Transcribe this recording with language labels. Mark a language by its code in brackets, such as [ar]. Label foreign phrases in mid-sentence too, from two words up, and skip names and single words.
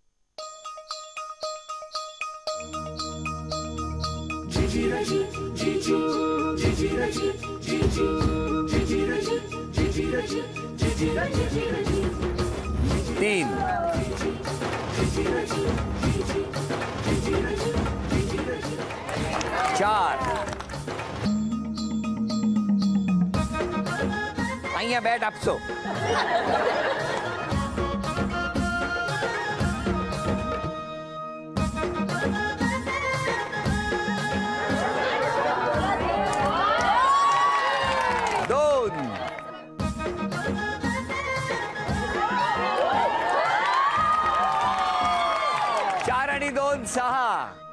[mr] तीन. चार. [gu] અહીંયા બેટ આપશો. [mr] दोन. 4 आणि 2 6.